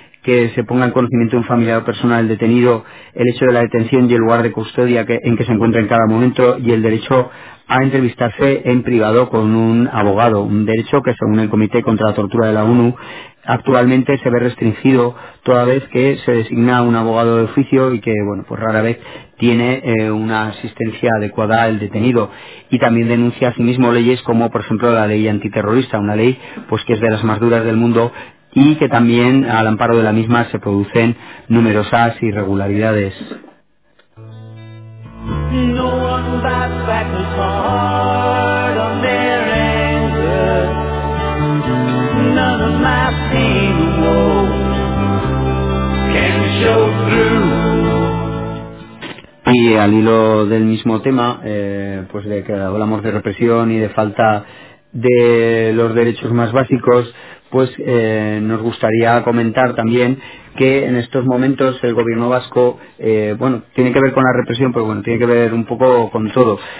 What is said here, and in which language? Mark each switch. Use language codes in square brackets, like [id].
[es] que se ponga en conocimiento un familiar o personal detenido el hecho de la detención y el lugar de custodia en que se encuentra en cada momento, y el derecho a entrevistarse en privado con un abogado, un derecho que, según el Comité contra la Tortura de la ONU, actualmente se ve restringido toda vez que se designa un abogado de oficio y que, bueno, pues rara vez tiene una asistencia adecuada al detenido. Y también denuncia asimismo leyes como, por ejemplo, la ley antiterrorista, una ley pues que es de las más duras del mundo y que también al amparo de la misma se producen numerosas irregularidades. [en] No one bites back as hard on their anger. None of my pain or woe can show through. [es] Y al hilo del mismo tema, pues de que hablamos de represión y de falta de los derechos más básicos, pues nos gustaría comentar también que en estos momentos el gobierno vasco, bueno, tiene que ver con la represión, pero bueno, tiene que ver un poco con todo.